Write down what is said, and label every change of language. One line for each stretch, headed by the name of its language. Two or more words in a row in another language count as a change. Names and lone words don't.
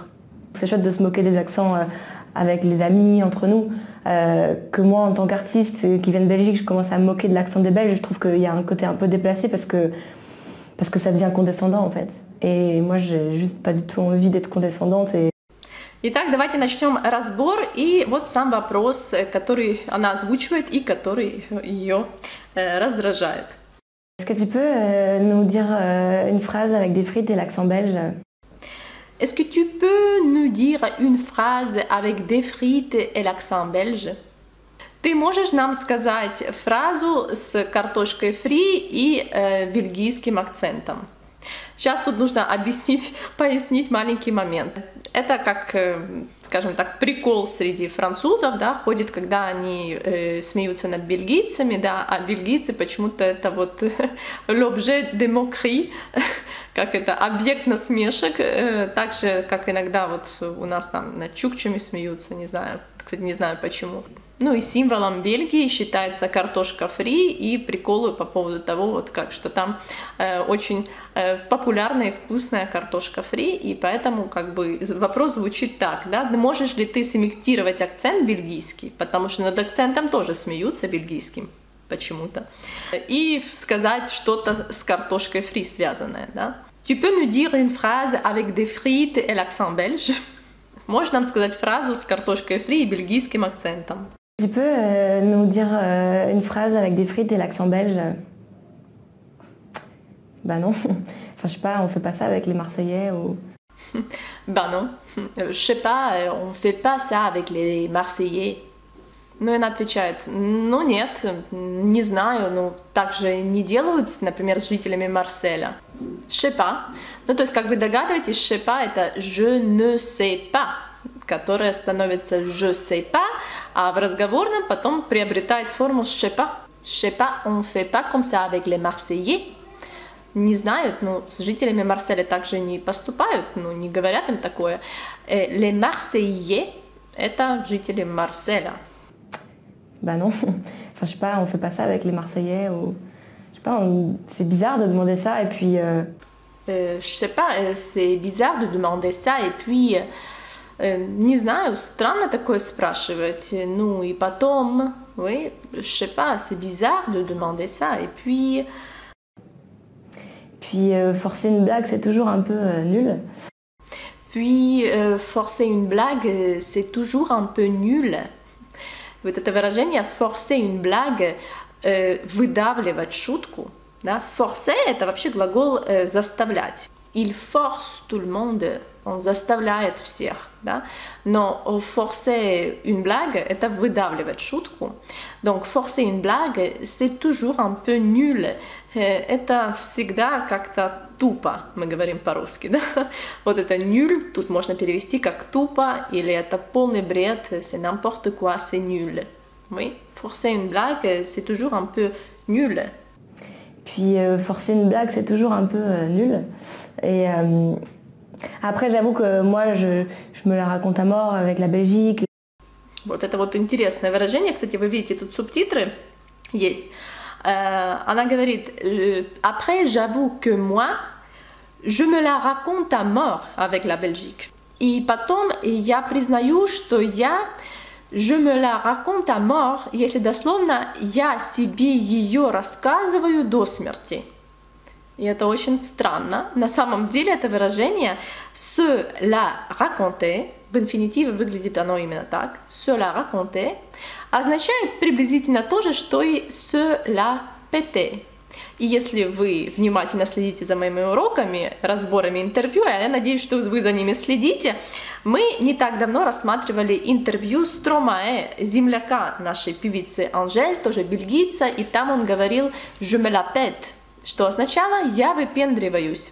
French: C'est chouette de se moquer des accents avec les amis, entre nous. Que moi, en tant qu'artiste qui vient de Belgique, je commence à me moquer de l'accent des Belges. Je trouve qu'il y a un côté un peu déplacé parce que ça devient condescendant en fait. Et moi, j'ai juste pas du tout envie d'être condescendante.
Russian: Итак, давайте начнем разбор, и вот сам вопрос, который она озвучивает и который ее раздражает.
French: Est-ce que tu peux nous dire une phrase avec des frites et l'accent belge? Est-ce que tu peux nous dire une phrase avec des frites et l'accent belge?
Russian: Ты можешь нам сказать фразу с картошкой фри и бельгийским акцентом? Сейчас тут нужно пояснить маленький момент. Это как, скажем так, прикол среди французов, да, ходит, когда они смеются над бельгийцами, да, а бельгийцы почему-то это вот
French: l'objet de moquerie,
Russian: как это, объект насмешек, так же, как иногда вот у нас там над чукчами смеются, не знаю, кстати, не знаю почему. Ну и символом Бельгии считается картошка фри, и приколы по поводу того, вот как, что там очень популярная и вкусная картошка фри, и поэтому как бы вопрос звучит так, да, можешь ли ты симитировать акцент бельгийский, потому что над акцентом тоже смеются бельгийским почему-то, и сказать что-то с картошкой фри связанное, да.
French: Tu peux nous dire une phrase avec des frites et l'accent belge?
Russian: Можешь нам сказать фразу с картошкой фри и бельгийским акцентом?
French: Tu peux nous dire une phrase avec des frites et l'accent belge? Bah non, enfin je sais pas, on fait pas ça avec les Marseillais ou... Bah non, je sais pas, on fait pas ça avec les Marseillais.
Russian: Ну и она отвечает, ну нет, не знаю, ну так же не делают, например, с жителями Марселя.
French: Je sais pas.
Russian: Ну то есть как вы догадываетесь,
French: je sais pas это je ne sais pas,
Russian: которая становится
French: je sais pas,
Russian: а в разговорном потом приобретает форму
French: je sais pas. Je sais pas, on fait pas comme ça avec les Marseillais.
Russian: Не знают, ну, с жителями Марселя также не поступают, ну, не говорят им такое.
French: Les Marseillais –
Russian: это жители Марселя.
French: Bah non, enfin je sais pas, on fait pas ça avec les Marseillais ou... Je sais pas, c'est bizarre de demander ça et puis... Je sais pas, c'est bizarre de demander ça et puis...
Russian: Не знаю, странно такое спрашивать. Ну и потом,
French: oui, je sais pas, c'est bizarre de demander ça et puis... Puis forcer une blague, c'est toujours un peu nul. Puis forcer une blague, c'est toujours un peu nul.
Russian: Вот это выражение
French: «forcer une blague»,
Russian: «выдавливать шутку». Да? «Forcer» – это вообще глагол «заставлять».
French: Il force tout le monde,
Russian: он заставляет всех. Да?
French: Но forcer une blague –
Russian: это выдавливать шутку.
French: Donc forcer une blague, c'est toujours un peu nul.
Russian: Это всегда как-то тупо, мы говорим по-русски. Да? Вот это nul, тут можно перевести как тупо, или это полный бред,
French: c'est n'importe quoi, c'est nul. Oui, forcer une blague, c'est toujours un peu nul. Puis forcer une blague, c'est toujours un peu nul. Et après, j'avoue que moi, je me la raconte à mort avec la Belgique.
Russian: Вот это вот интересное выражение, кстати, вы видите, тут субтитры есть. Она говорит,
French: après, j'avoue que moi, je me la raconte à mort avec la Belgique.
Russian: И потом я признаю, что
French: je me la raconte à mort,
Russian: если дословно, я себе ее рассказываю до смерти. И это очень странно. На самом деле это выражение
French: se la raconter,
Russian: в инфинитиве выглядит оно именно так,
French: se la raconter,
Russian: означает приблизительно то же, что и
French: se la péter.
Russian: И если вы внимательно следите за моими уроками, разборами интервью, а я надеюсь, что вы за ними следите, мы не так давно рассматривали интервью Стромае, земляка нашей певицы Анжель, тоже бельгийца, и там он говорил
French: «je me la pète»,
Russian: что означало «я выпендриваюсь».